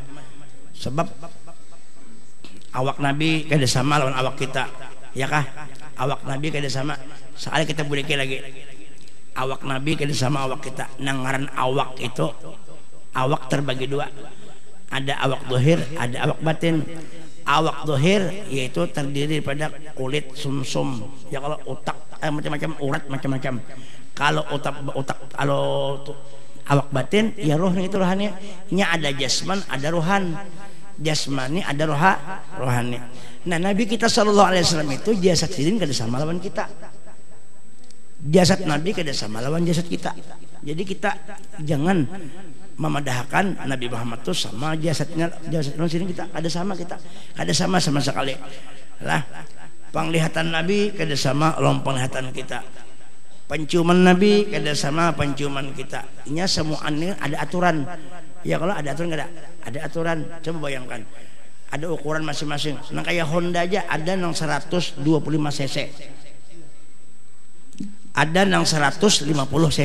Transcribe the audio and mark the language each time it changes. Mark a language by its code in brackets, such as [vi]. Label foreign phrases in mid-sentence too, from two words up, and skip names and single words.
[bjn] Sebab awak Nabi kada sama lawan awak kita. Ya kah? Awak Nabi kada sama. Sekali kita boleh lagi. Awak Nabi kada sama awak kita. Nangaran awak itu awak terbagi 2. Ada awak zahir, ada awak batin. Awak zahir yaitu terdiri daripada kulit, sumsum. Ya kalau otak macam-macam, urat macam-macam. Kalau otak kalau awak batin ya rohnya itu rohani. Nya ada jasman, ada rohan. Jasmani ada rohani. Nah Nabi kita SAW itu jasad sidin kada sama lawan kita. Jasad Nabi kada sama lawan jasad kita. Jadi kita jangan memadahkan Nabi Muhammad itu sama jasad sini kita kada sama sekali lah. Penglihatan Nabi kada sama lawan penglihatan kita. Penciuman Nabi kada sama penciuman kita. Ini semuanya ada aturan. Ya kalau ada aturan ada aturan. Coba bayangkan ada ukuran masing-masing. Nah kayak Honda aja ada yang 125 cc, ada yang 150 cc.